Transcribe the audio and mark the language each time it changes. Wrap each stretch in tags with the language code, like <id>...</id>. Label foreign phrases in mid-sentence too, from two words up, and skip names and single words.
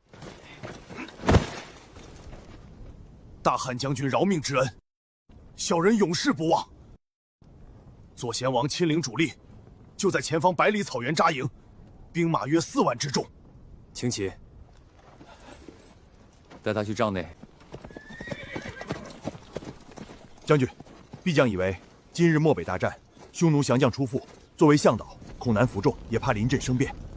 <zh>大汉将军饶命之恩，小人永世不忘。左贤王亲领主力，就在前方百里草原扎营，兵馬約4萬之众。请起。帶他去帳內。將軍，必將以為今日漠北大戰，匈奴降將出覆，作為向導，恐難服眾，也怕臨陣生變。</zh>